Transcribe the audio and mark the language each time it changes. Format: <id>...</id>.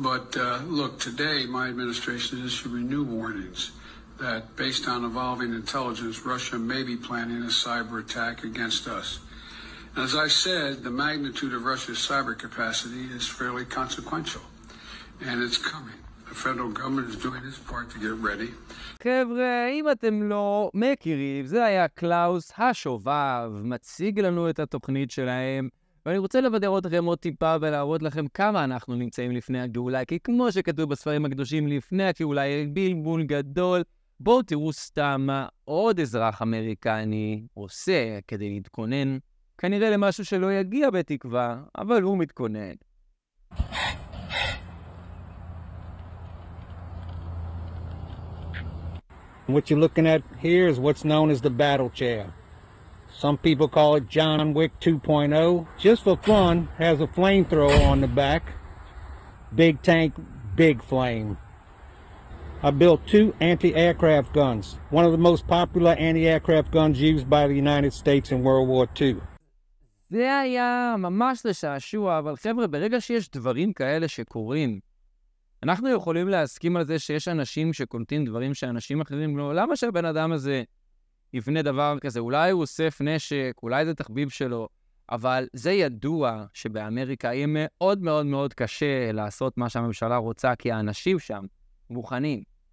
<en>But look, today my administration is issuing new warnings that based on evolving intelligence, Russia may be planning a cyber attack against us. And as I said, the magnitude of Russia's cyber capacity is fairly consequential, and it's coming. The federal government is doing its part to get ready.</en> <he>חבר'ה, אם אתם לא מכירים, זה היה קלאוס השובב, מציג לנו את התוכנית שלהם, ואני רוצה לבדר אתכם עוד טיפה ולהראות לכם כמה אנחנו נמצאים לפני הגאולה, כי כמו שכתוב בספרים הקדושים לפני הגאולה, בלבול גדול. בואו תראו סתם מה עוד אזרח אמריקני עושה כדי להתכונן, כנראה למשהו שלא יגיע בתקווה, אבל הוא מתכונן.</he> <en>What you're looking at here is what's known as the battle chair. Some people call it John Wick 2.0. Just for fun, has a flamethrower on the back. Big tank, big flame. I built 2 anti-aircraft guns. One of the most popular anti-aircraft guns used by the United States in World War II.</en> <he>זה היה ממש לשעשוע, אבל חבר'ה, ברגע שיש דברים כאלה שקורים, אנחנו יכולים להסכים על זה שיש אנשים שקולטים דברים שאנשים אחרים לא. למה שהבן אדם הזה יבנה דבר כזה? אולי הוא אוסף נשק, אולי זה תחביב שלו, אבל זה ידוע שבאמריקה יהיה מאוד מאוד מאוד קשה לעשות מה שהממשלה רוצה, כי האנשים שם מוכנים.</he>